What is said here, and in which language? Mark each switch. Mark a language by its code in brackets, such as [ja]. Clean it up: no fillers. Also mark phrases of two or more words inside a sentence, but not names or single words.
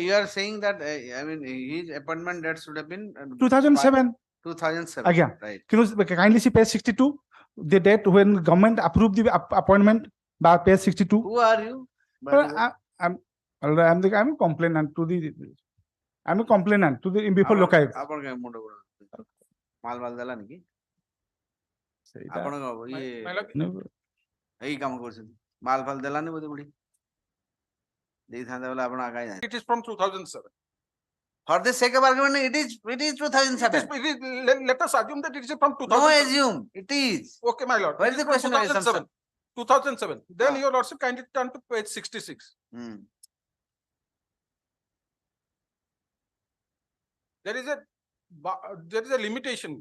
[en] you are saying that his appointment date should have been 2007. 2007. Again, Right. can you kindly see page 62, the date when government approved the appointment by page 62. Who are you? I'm a complainant to the. I'm a complainant to the before Lokayuk. [or] ଆପଣ କାଇଁ ମୁଣ୍ଡ ଘୁରାଉଛନ୍ତି? ମାଲ ମାଲ ଦେଲାନି କି? ଆପଣ ଏଇ କାମ କରୁଛନ୍ତି। ମାଲ ଫାଲ ଦେଲାନି ବୋଧେ ବୁଢୀ। ଦେଇଥାନ୍ତା ବୋଲେ ଆପଣ ଆଗାଇ ଯାଆନ୍ତି। [en] It is from 2007. For the sake of argument, it is 2007. Let us assume that it is from 2007. No assume, it is. Okay, my lord. Where It is the from question of 2007. assumption? 2007. Then your lordship kindly turn to page 66. There is a limitation.